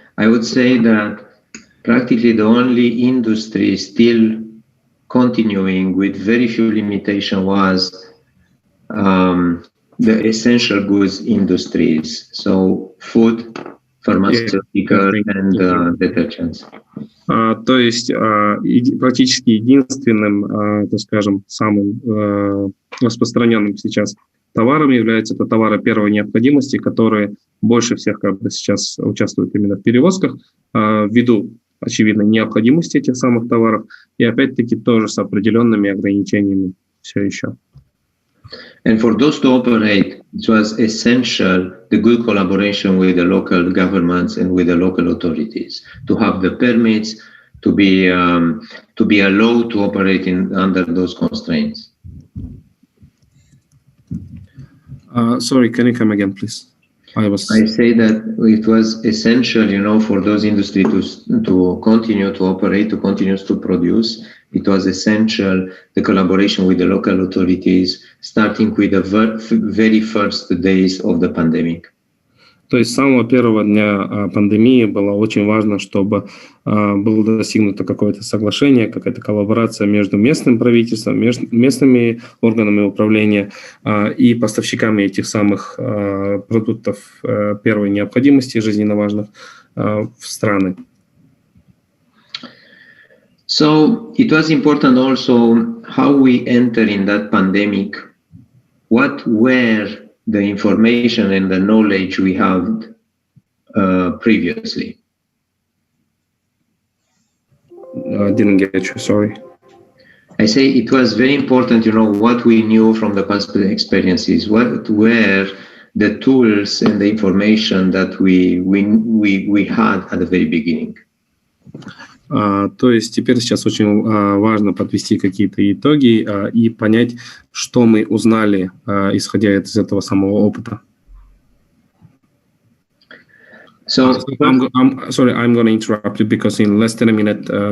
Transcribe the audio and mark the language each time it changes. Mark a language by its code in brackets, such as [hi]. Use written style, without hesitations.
[en] I would say that practically the only industry still continuing with very few limitations was the essential goods industries. So food, pharmaceutical and detergents. [ru] То есть практически единственным, так скажем, самым распространенным сейчас товаром являются это товары первой необходимости, которые больше всех сейчас участвуют именно в перевозках, ввиду очевидной необходимости этих самых товаров, и опять-таки тоже с определенными ограничениями все еще. [en] And for those to operate, it was essential the good collaboration with the local governments and with the local authorities to have the permits to be allowed to operate under those constraints. Sorry, can you come again, please? I say that it was essential, for those industries to continue to operate, to continue to produce. It was essential the collaboration with the local authorities, starting with the very first days of the pandemic. [ru] То есть с самого первого дня пандемии было очень важно, чтобы было достигнуто какое-то соглашение, какая-то коллаборация между местным правительством, местными органами управления и поставщиками этих самых продуктов первой необходимости, жизненно важных, в страны. [en] So it was important also how we enter in that pandemic. What were the information and the knowledge we had previously? I didn't get you, sorry. I say it was very important, what we knew from the past experiences. What were the tools and the information that we had at the very beginning? [ru] То есть теперь сейчас очень важно подвести какие-то итоги и понять, что мы узнали, исходя из этого самого опыта. [en] So I'm sorry, I'm going to interrupt you because in less than a minute,